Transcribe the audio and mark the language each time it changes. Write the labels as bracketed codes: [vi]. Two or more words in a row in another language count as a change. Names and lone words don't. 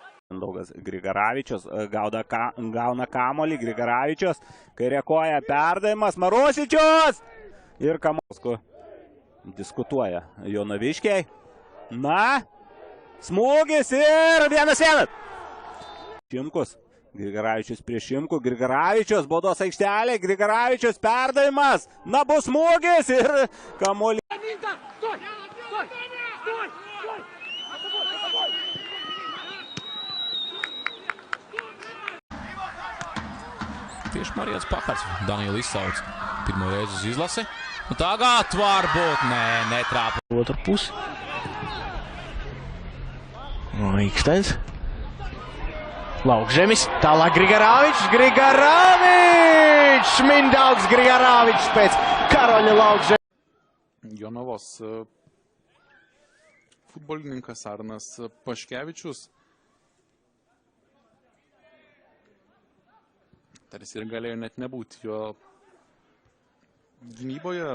[lt] Mindaugas Grigaravičius gauna kamuolį, Grigaravičius, kairė koja perdavimas, Marusičius ir Kamosku diskutuoja Jonaviškiai. Na, smūgis ir 1-1. Šimkus, Grigaravičius prieš Šimkų, Grigaravičius, baudos aikštelė, Grigaravičius perdavimas, na bus smūgis ir kamuolį. [lv] Tieši Marijans Pakars, Daniela izsauc pirmo reizi uz izlasi. Un tagad varbūt netrāpa. Otru pusi. Iksteins. Laukžemis. Tālāk Grigaravičs. Mindaugs Grigaravičs pēc Karoļa Laukžemis. [lt] Jonavos futbolininkas Arnas Paškevičius. Tarsi ir galėjo net nebūti jo gynyboje.